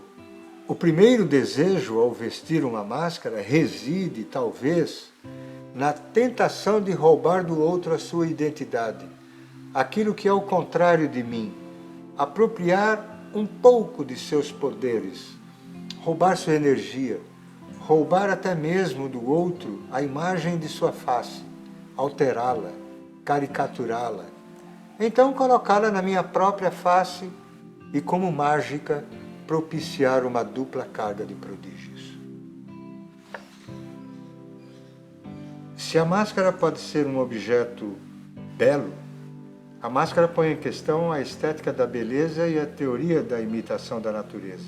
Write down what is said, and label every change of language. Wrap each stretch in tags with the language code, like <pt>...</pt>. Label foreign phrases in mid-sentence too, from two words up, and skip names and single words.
<pt>O primeiro desejo ao vestir uma máscara reside, talvez, na tentação de roubar do outro a sua identidade, aquilo que é o contrário de mim, apropriar um pouco de seus poderes, roubar sua energia, roubar até mesmo do outro a imagem de sua face, alterá-la, caricaturá-la, então colocá-la na minha própria face e, como mágica, propiciar uma dupla carga de prodígios. Se a máscara pode ser um objeto belo, a máscara põe em questão a estética da beleza e a teoria da imitação da natureza.</pt>